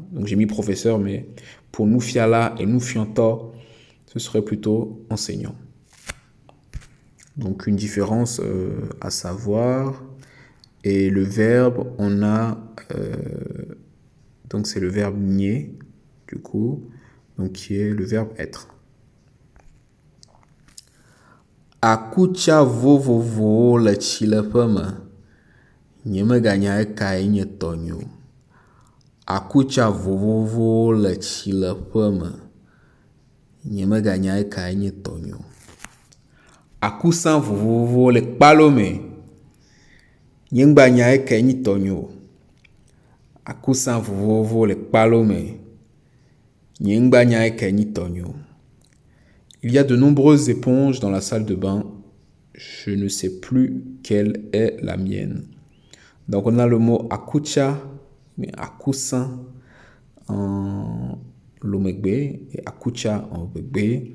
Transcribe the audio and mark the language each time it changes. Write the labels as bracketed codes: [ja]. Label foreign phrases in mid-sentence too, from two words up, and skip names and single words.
[fr] Donc j'ai mis professeur, mais pour nufiala et nufianto, ce serait plutôt enseignant. Donc une différence à savoir. Et le verbe, on a... donc c'est le verbe nier, du coup, donc qui est le verbe être. [ee] Akucha vovovo le chilepeme. Nye me ganya ekae nye tonyo. Akucha vovovo le chilepeme. Nye me ganya ekae nye tonyo. Akusan vovovo le kpalome. Nye gbanya ekae nye tonyo. Akusan vovovo le kpalome. Nye gbanya ekae nye tonyo. [fr] Il y a de nombreuses éponges dans la salle de bain. Je ne sais plus quelle est la mienne. Donc on a le mot akucha, mais akusan en Lomegbe et akucha en Begbe.